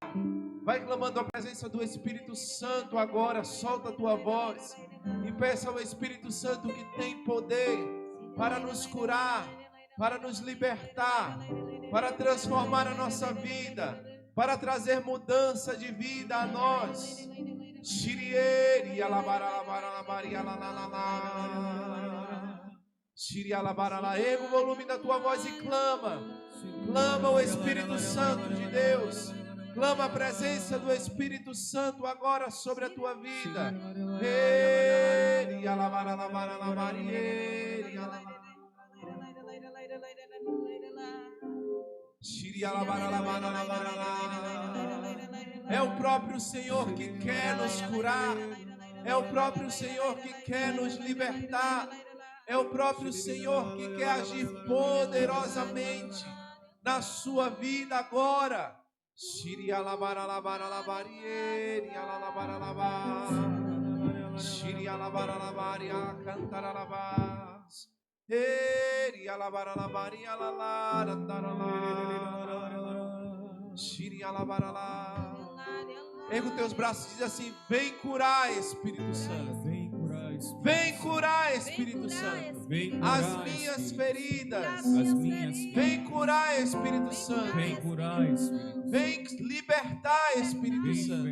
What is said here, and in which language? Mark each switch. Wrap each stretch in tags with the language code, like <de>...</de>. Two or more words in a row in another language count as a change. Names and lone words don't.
<pt>Vai clamando a presença do Espírito Santo agora. Solta a tua voz e peça ao Espírito Santo, que tem poder para nos curar, para nos libertar, para transformar a nossa vida, para trazer mudança de vida a nós. Shirieri alabaralabari alalala. Shiri alabarala. Erga o volume da tua voz e clama. Clama o Espírito Santo de Deus. Clama a presença do Espírito Santo agora sobre a tua vida. É o próprio Senhor que quer nos curar. É o próprio Senhor que quer nos libertar. É o próprio Senhor que quer agir poderosamente na sua vida agora. Shiri alabaralabari alabaralaba. Shiri alabaralabari cantaralabas. Eri alabaralabari alalarandara. Shiri alabarala. Erga os teus braços e diz assim: vem curar, Espírito Santo. Vem curar, Espírito Santo, as minhas feridas. Vem curar, Espírito Santo. Vem libertar, Espírito Santo.</pt>